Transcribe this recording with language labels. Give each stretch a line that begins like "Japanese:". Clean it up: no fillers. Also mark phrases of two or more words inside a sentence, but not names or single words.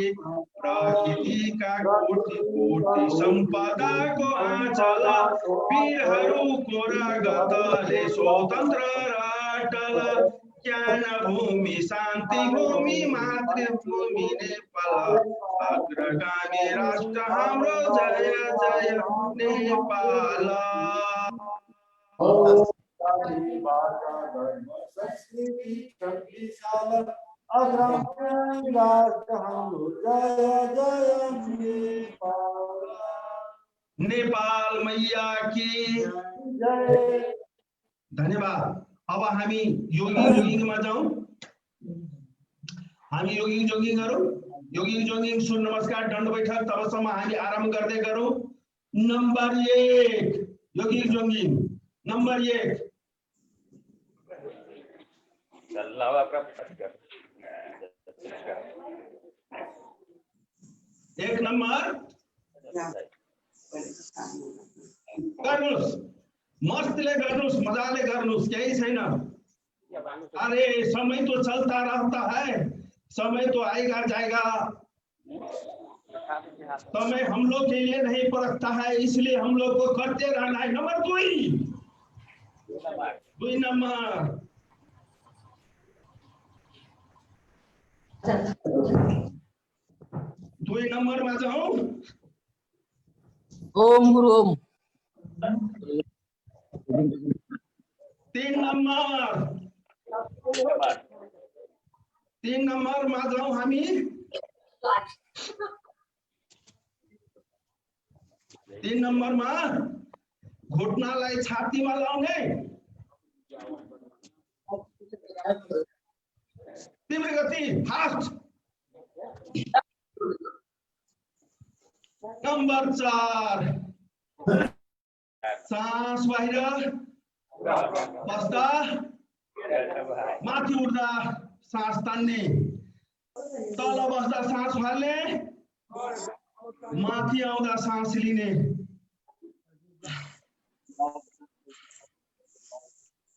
Nepali: प्रकृतिका कोटि कोटि सम्पदाको आँचल, वीरहरूको रगतले स्वतन्त्र राटल। ज्ञान भूमि शान्ति भूमि मातृभूमि नेपाल, अग्रगामी राष्ट्र हाम्रो जय जय नेपाल।
Hindi: नेपाल मैया की जय।
Nepali: धन्यवाद। अब हामी योगी जोगिङमा जाउँ। हामी योगी जोगिङ गरौँ। योगी जोगिङ सूर्य नमस्कार दण्ड बैठक तबसम्म हामी आरम्भ गर्दै गरौँ। नम्बर 1 योगी जोगिङ, नम्बर 1। एक नम्बर गर्नुस्, मस्तले गर्नुस्, मजाले गर्नुस्, केही छैन।
Hindi: अरे समय तो चलता रहता है, समय तो आएगा जाएगा। समय हम लोग के लिए नहीं परखता है, इसलिए हम लोग को करते रहना है। नंबर 2 नंबर 2 नंबर में जाऊं। ओम गुरु ओम। 3 नंबर में जाऊं
Nepali: हामी। 3
Hindi: नंबर में
Nepali: घुटनालाई छातीमा लाउने। तीव्र गति, फास्ट। नंबर 4 सांस बाहिर बस्दा माथि उठ्दा सांस तान्ने, तल बस्दा सांस फाल्ने, माथि आउँदा सांस लिने।